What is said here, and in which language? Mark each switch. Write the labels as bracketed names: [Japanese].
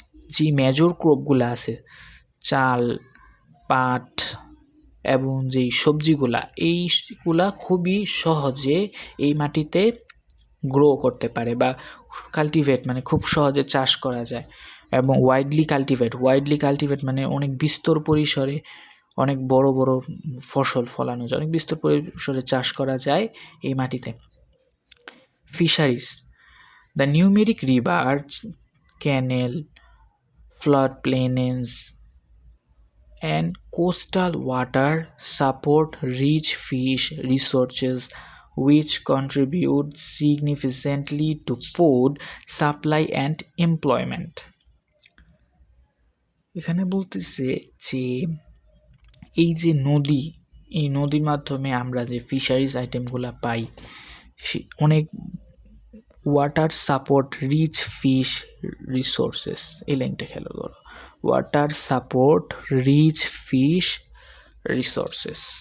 [Bangla] যে মেজর ক্রপগুলো আছে, চাল, পাট এবং যেই সবজিগুলা, এইগুলা খুবই সহজে এই মাটিতে গ্রো করতে পারে বা কাল্টিভেট মানে খুব সহজে চাষ করা যায়। এবং ওয়াইডলি কাল্টিভেট মানে অনেক বিস্তর পরিসরে অনেক বড় বড় ফসল ফলানো যায়, অনেক বিস্তর পরিসরে চাষ করা যায় এই মাটিতে। [English] Fisheries, the numeric river, canal, flood plains and coastal water support rich fish resources which contribute significantly to food supply and employment. [Bangla] এখানে বলতেছে যে এই যে এই নদীর মাধ্যমে আমরা যে ফিশারিজ আইটেমগুলো পাই, অনেক [English] water support rich fish resources, [Bangla] এই লাইনটা খেয়াল করো, water support rich fish resources.